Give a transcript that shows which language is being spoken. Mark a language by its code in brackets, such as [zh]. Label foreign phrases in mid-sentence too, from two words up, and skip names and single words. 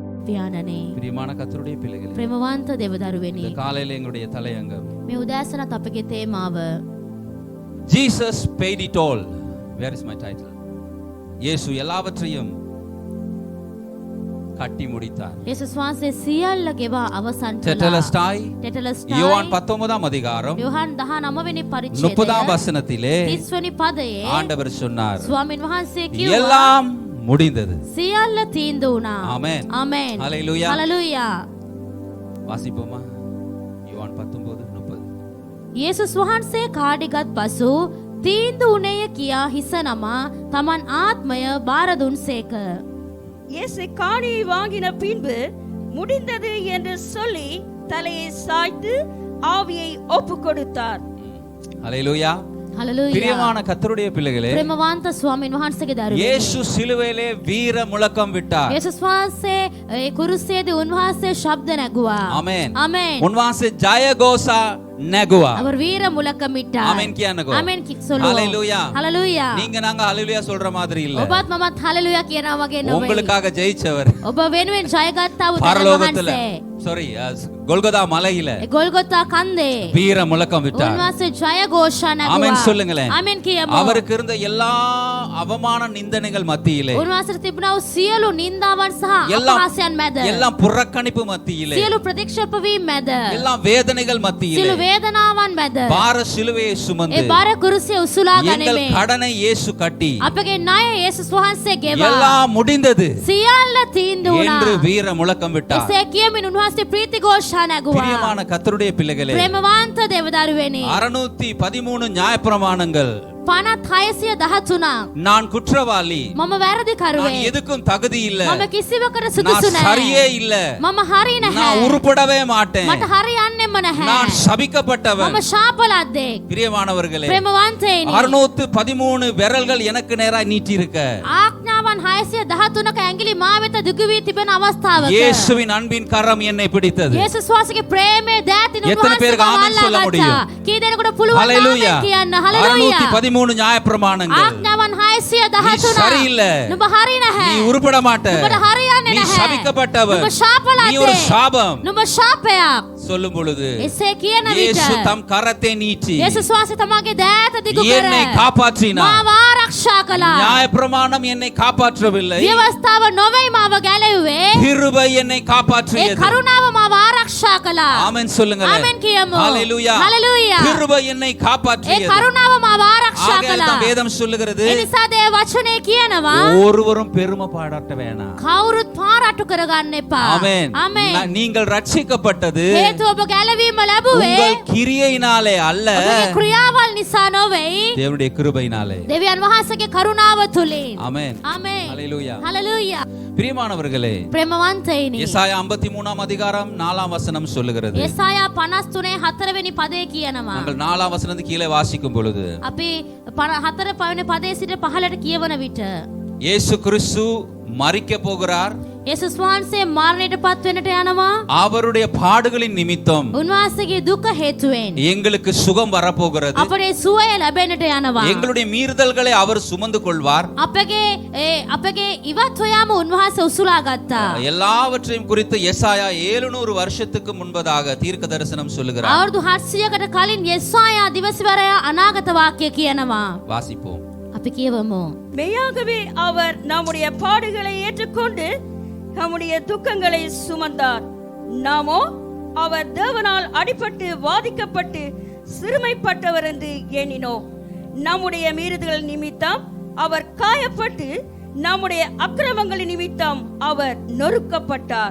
[si] පියාණනේ. [ta] பிரியமான கர்த்தருடைய பிள்ளைகளே, [si] ප්‍රේමවන්ත දෙවදරුවනි, [ta] இந்த காலையில எங்களுடைய தலையங்கம் [si] මේ උදෑසනත් අපගේ තේමාව [en] Jesus paid it all. Where is my title? [ta] இயேசு எல்லாவற்றையும் கட்டி முடித்தார். [si] යේසුස් වහන්සේ සියල්ල ගෙවා අවසන් කළා. [ta] டெட்டலஸ்டாய் [si] ටෙටලස්ටායි [ta] யோவான் 19ஆம் அதிகாரம் [si] යොහන් 19 වෙනි [ta] 30ஆம் [si] පරිච්ඡේදය [ta] வசனத்திலே [si] 30 වෙනි පදයේ [ta] ஆண்டவர் சொன்னார், [si] ස්වාමීන් වහන්සේ කිව්වා [ta] எல்லாம் முடிந்தது. [si] සියල්ල තීන්දුව වුණා. [ta] ஆமென். [si] ආමෙන්. [ta] ஹalleluya. [si] හලෙලූයා. [ta] வாசிப்போமா? யோவான் 19:30. [si] යේසුස් වහන්සේ කාඩිගත් පසු තීන්දුව උනේය කියා හිස නමා තමන් ආත්මය බාර දුන්සේක. [ta] இயேசு காணியை வாங்கின பின்பு முடிந்தது என்று சொல்லி தலையை சாய்த்து ஆவியை ஒப்பு கொடுத்தார். ஹalleluya. [si] හලෙලූයා. [ta] பிரியமான கர்த்தருடைய பிள்ளைகளே, [si] ප්‍රේමවන්ත ස්වාමීන් වහන්සේගේ දරුවෝ, [ta] இயேசு சிலுவையிலே வீர முழக்கம் விட்டார். [si] යේසුස් වහන්සේ ඒ කුරුසයේදී උන්වහන්සේ ශබ්ද නැගුවා. [ta] ஆமென். [si] ආමෙන්. උන්වහන්සේ ජයඝෝෂා නැගුවා. [ta] அவர் வீர முழக்கமிட்டார். [si] ஆமென் කියන්නකෝ. [ta] ஆமென் சொல்லுவோம். ஹalleluya. ஹalleluya. நீங்க நாங்க ஹalleluya சொல்ற மாதிரி இல்ல. [si] ඔබත් මමත් හලෙලූයා කියනවා වගේ නෙවෙයි. [ta] உங்களுக்காக ஜெயிச்சவர் [si] ඔබ වෙනුවෙන් ජයගත්තා වූ [ta] பரலோகத்துல, [si] වහන්සේ. [ta] சாரி, கொல்கதா மலையில [si] ඒ ගොල්ගොතා කන්දේ [ta] வீர முழக்கம் விட்டார். [si] උන්වහන්සේ ජය ഘോഷා නැගුවා. [ta] ஆமென் சொல்லுங்களேன். [si] ආමෙන් කියමු. [ta] அவருக்கு இருந்த எல்லா அவமான நிந்தனைகள் மத்தியிலே, [si] උන්වහන්සේට තිබුණා වූ සියලු නින්දාවන් සහ [ta] எல்லாம் [si] අපහාසයන් මැද, [ta] எல்லாம் புறக்கணிப்பு மத்தியிலே, [si] සියලු ප්‍රතික්ෂේප වීම මැද, [ta] எல்லாம் வேதனைகள் மத்தியிலே [si] සියලු වේදනාවන් මැද [ta] பார சிலுவையை [si] ඒ [ta] சுமந்து [si] බර කුරුසිය උසුලා [ta] எங்கள் [si] ගනිමින් [ta] கடனை இயேசு கட்டி [si] අපගේ ණය යේසුස් වහන්සේ ගෙවා [ta] எல்லாம் முடிந்தது [si] සියල්ල තීන්දුව [ta] என்று [si] වුණා. [ta] வீர முழக்கம் விட்டார். [si] එසේ කියමින් උන්වහන්සේ ප්‍රීති ഘോഷා නැගුවා. [ta] பிரியமான கர்த்தருடைய பிள்ளைகளே, [si] ප්‍රේමවන්ත දෙවදරුවනි, [ta] 613 நியாயப்பிரமாணங்கள், [si] 5613 [ta] நான் குற்றவாளி, [si] මම වැරදි [ta] நான் [si] කරුවේ, [ta] எதுக்கும் தகுதி இல்ல, [si] මම කිසිවකට [ta] நான் [si] සුදුසු [ta] சரியே [si] නැහැ, [ta] இல்ல, [si] මම හරි [ta] நான் [si] නැහැ, [ta] உருப்படவே மாட்டேன், [si] මට හරියන්නේම නැහැ, [ta] நான் சபிக்கப்பட்டவன். [si] මම ශාපලද්දෙක්. [ta] பிரியமானவர்களே, [si] ප්‍රේමවන්තයනි, [ta] 613 விரல்கள் எனக்கு நேராய் நீட்டி இருக்க [si] ආඥාවන් 613ක ඇඟිලි මා වෙත දිගු වී තිබෙන අවස්ථාවක [ta] இயேசுவின் அன்பின் கரம் என்னை பிடித்தது. [si] යේසුස් වහන්සේගේ ප්‍රේමයේ දෑතින [ta] எத்தனை பேருக்கு ஆமென் சொல்ல முடியும்? [si] කී දෙනෙකුට පුළුවන් [ta] ஹalleluya. [si] ආමෙන් කියන්න? හලෙලූයා. [ta] 613 நியாயப்பிரமாணங்கள். [si] ආඥාවන් [ta] நீ [si] 613 [ta] சரியில்லை, [si] නුඹ හරි නැහැ, [ta] நீ உருப்பட மாட்ட, [si] නුඹට හරියන්නේ [ta] நீ [si] නැහැ, [ta] சபிக்கப்பட்டவன், [si] නුඹ [ta] நீ ஒரு [si] ශාපලද්දේ, [ta] சாபம் [si] නුඹ ශාපයක්. [ta] சொல்லும் பொழுது [si] එසේ කියන විට [ta] இயேசு தம் கரத்தை நீட்டி [si] යේසුස් වහන්සේ තමගේ දෑත දිගු කර [ta] என்னை காப்பாற்றினார். [si] මාව ආරක්ෂා කළා. [ta] நியாயப்பிரமாணம் என்னை காப்பாற்றவில்லை, [si] ව්‍යවස්ථාව නොවේ මාව ගැලවුවේ, [ta] கிருபை என்னை [si] ඒ [ta] காப்பாற்றியது. [si] කරුණාව මාව ආරක්ෂා කළා. [ta] ஆமென் சொல்லுங்க. [si] ආමෙන් කියමු. [ta] ஹalleluya. [si] හලෙලූයා. [ta] கிருபை என்னை [si] ඒ [ta] காப்பாற்றியது. [si] කරුණාව මාව ආරක්ෂා [ta] ஆகையால் [si] කළා. [ta] தான் வேதம் சொல்லுகிறது, [si] ඒ නිසා දේ වචනේ කියනවා [ta] ஒருவரும் பெருமை பாராட்ட வேணாம். [si] කවුරුත් පාරට්ටු කරගන්න එපා. [ta] ஆமென். [si] ආමෙන්. [ta] நீங்கள் ரட்சிக்கப்பட்டது [si] හේතුව ඔබ ගැලවීම ලැබුවේ [ta] உங்கள் கிரியையினாலே அல்ல, [si] ඔබගේ ක්‍රියාවල් නිසා නොවේ, [ta] தேவனுடைய கிருபையினாலே. [si] දෙවියන් වහන්සේගේ කරුණාව තුලින්. [ta] ஆமென். [si] ආමෙන්. [ta] ஹalleluya. [si] හලෙලූයා. [ta] பிரியமானவர்களே, [si] ප්‍රේමවන්තයිනි, [ta] எசாயா 53ஆம் அதிகாரம் 4ஆம் வசனம் சொல்லுகிறது. [si] යெசாයා 53 4 වෙනි පදේ කියනවා. [ta] நாங்கள் 4ஆம் வசனத்துக்கு கீழே வாசிக்கும் பொழுது [si] අපි 4 පළවෙනි පදේ සිට 15ට කියවන විට [ta] இயேசு கிறிஸ்து மரிக்க போகிறார். [si] යේසුස් වහන්සේ මරණයට පත් වෙන්නට යනවා. [ta] அவருடைய பாடுகளின் நிமித்தம் [si] උන්වහන්සේගේ දුක හේතුවෙන් [ta] எங்களுக்கு சுகம் வரப்போகிறது. [si] අපේ සුවය ලැබෙන්නට යනවා. [ta] எங்களுடைய மீறுதல்களை அவர் சுமந்து கொள்வார். [si] අපගේ ඉවත් හොයාම උන්වහන්සේ උසුලා ගත්තා. [ta] எல்லாவற்றையும் குறித்து எசாயா 700 வருஷத்துக்கு முன்பதாக தீர்க்க தரிசனம் சொல்லுகிறார். [si] අවුරුදු 700කට කලින් යෙසායා දිවසිවරයා අනාගත වාක්‍ය කියනවා. [ta] வாசிப்போம். [si] අපි කියවමු. [ta] மெய்யாகவே அவர் நம்முடைய பாடுகளை ஏற்றுக்கொண்டு நம்முடைய துக்கங்களை சுமந்தார். நாமோ அவர் தேவனால் அடிபட்டு வாதிக்கப்பட்டு சிறுமைப்பட்டவர் என்று எண்ணினோம். நம்முடைய மீறுதல் நிமித்தம் அவர் காயப்பட்டு நம்முடைய அக்கிரமங்களின் நிமித்தம் அவர் நொறுக்கப்பட்டார்.